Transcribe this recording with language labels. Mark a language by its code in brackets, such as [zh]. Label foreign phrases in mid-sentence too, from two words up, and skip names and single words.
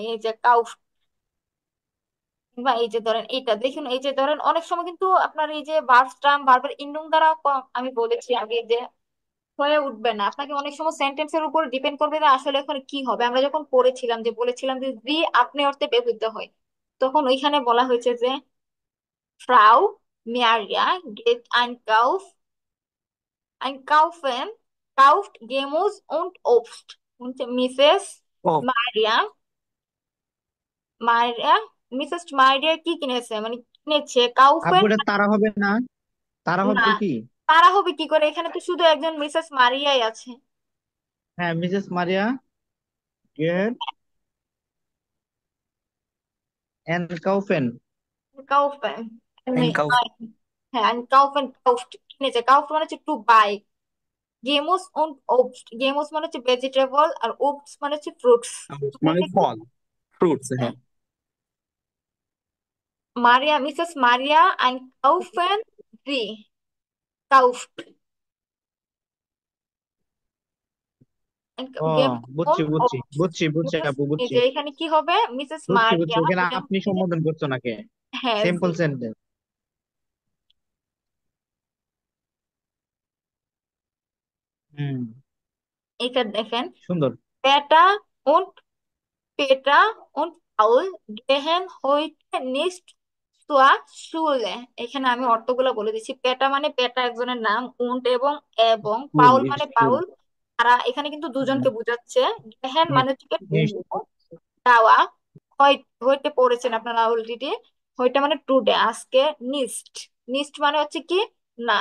[bn] এই যে কাউফ, বা এই যে ধরেন এইটা দেখুন, এই যে ধরেন অনেক সময় কিন্তু আপনার এই যে ভার্ব স্ট্রাম ভার্বের ইন্ডুং দ্বারা আমি বলেছি আগে যে হয়ে উঠবে না, আপনাকে অনেক সময় সেন্টেন্সের উপর ডিপেন্ড করবে যে আসলে এখন কি হবে। আমরা যখন পড়েছিলাম যে বলেছিলাম যে জি আপনি অর্থে ব্যবহৃত হয়, তখন ওইখানে বলা হয়েছে যে [de] Frau Maria geht einkaufen, kauft Gemüse und Obst. Und [bn] ও মারিয়া মারিয়া মিসেস মারিয়া কি কিনেছে, মানে কিনেছে আপু, কাউফেন। এটা তারা হবে না? তারা না, হবে কি? তারা হবে কি করে, এখানে তো শুধু একজন মিসেস মারিয়াই আছে। হ্যাঁ, মিসেস মারিয়া [de] geht einkaufen. [bn] কাউফেন, এনকাউ হ্যাঁ, [de] kaufen kauft [bn] কিনেছে। কাউফট মানে হচ্ছে [en] to buy. [de] Gemüse und Obst, [bn] গেমুস মানে হচ্ছে ভেজিটেবল, আর ওবস মানে হচ্ছে ফ্রুটস। মানে ফল, ফ্রুটস, হ্যাঁ। [de] মারিয়া মিসেস মারিয়া einkaufen sie, kauft [bn] ও, বুঝছি und বুঝছি Obst। বুঝছি বুঝছি মিসেস, আপু, এই বুঝছি যে এখানে কি হবে, মিসেস বুঝছি বুঝছি মারিয়া, এখানে এটা আপনি হচ্ছে যে, সম্বোধন করছো নাকি? হ্যাঁ জি, [en] simple sentence. [bn] হুম। এটা দেখেন, সুন্দর। [de] পেটা und পেটা und Paul gehen heute nicht zur Schule। [bn] এখানে আমি অর্থগুলো বলে দিচ্ছি। পেটা মানে পেটা একজনের নাম, উন্ট এবং এবং স্কুল, পাউল মানে স্কুল। পাউল, তারা এখানে কিন্তু দুজনকে বোঝাচ্ছে। গেহেন মানে হচ্ছে কি যাওয়া, হইতে পড়েছেন আপনারা অলরেডি। হইতে মানে টুডে, আজকে। নিস্ট, নিস্ট মানে হচ্ছে কি না।